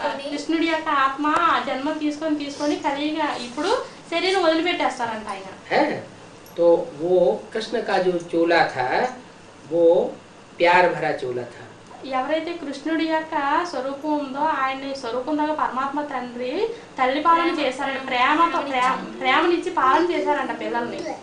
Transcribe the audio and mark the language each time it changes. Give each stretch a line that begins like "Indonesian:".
Telugu: కృష్ణుడి యొక్క ఆత్మ జన్మ తీసుకొని కలిగా ఇప్పుడు శరీరం వదిలిపెట్టేస్తారంట ఆయన।
Hindi: है तो वो कृष्ण का जो चोला था वो प्यार भरा चोला था।
Telugu: ఎవరైతే కృష్ణుడి యొక్క స్వరూపం ఉందో ఆయన స్వరూపం దగ్గర పరమాత్మ తండ్రి తల్లి పాలన చేశారంట, ప్రేమతో ప్రేమనిచ్చి పాలన చేశారంట పిల్లల్ని।